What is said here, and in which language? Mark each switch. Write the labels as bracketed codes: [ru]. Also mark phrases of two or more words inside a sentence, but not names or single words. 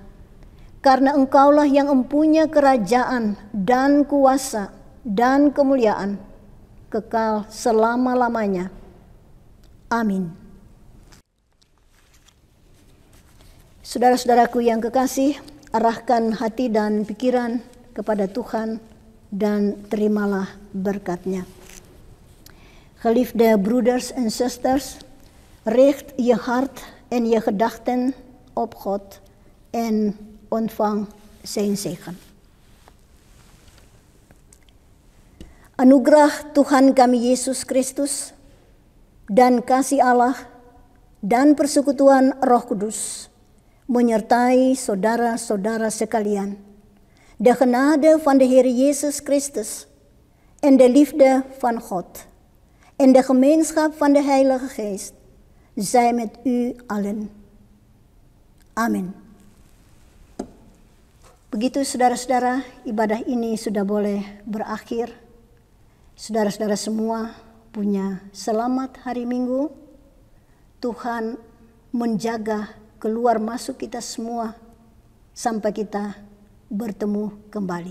[id] Karena Engkaulah yang mempunyai kerajaan dan kuasa dan kemuliaan kekal selama-lamanya. Amin. Saudara-saudaraku yang kekasih, arahkan hati dan pikiran kepada Tuhan dan terimalah berkat-Nya. [nl] Geliefde broeders en zusters, richt je hart en je gedachten op God en ontvang zijn zegen. [id] Anugerah Tuhan kami Yesus Kristus dan kasih Allah dan persekutuan Roh Kudus menyertai saudara-saudara sekalian. [nl] De genade van de Heer Jezus Christus en de liefde van God en de gemeenschap van de Heilige Geest zij met u allen. Amin. [id] Begitu saudara-saudara, ibadah ini sudah boleh berakhir. Saudara-saudara semua punya selamat hari Minggu. Tuhan menjaga keluar masuk kita semua sampai kita bertemu kembali.